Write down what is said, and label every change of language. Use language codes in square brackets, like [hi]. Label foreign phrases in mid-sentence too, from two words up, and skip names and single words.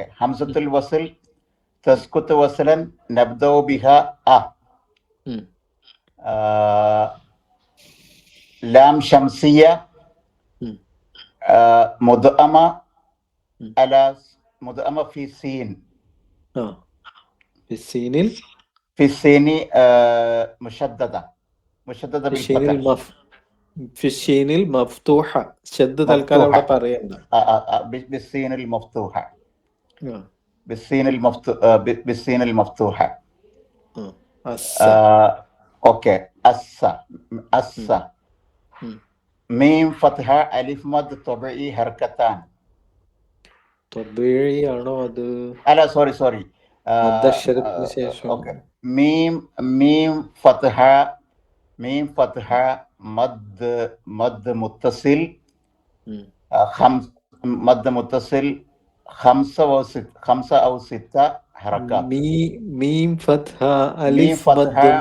[ar] همزة الوصل تسقط وصلا نبدأ بها أ. لام شمسية مدغمة على مدغمة في سين. في السين مشددة بالفتح. في الشين المفتوحة شد [ml] തൽക്കാലം അവിടെ പറയണ്ട. [ar] بالسين المفتوحة. بالسين المفتوحة. اوكي. أس ميم فتحة ألف مد طبيعي حركتان. [ml] طبيعي ആണോ അത്? അല്ല, സോറി. ഓക്കെ. [ar] ميم فتحة مد متصل مد متصل خمسة أو ستة حركات. ميم فتحة ألف مد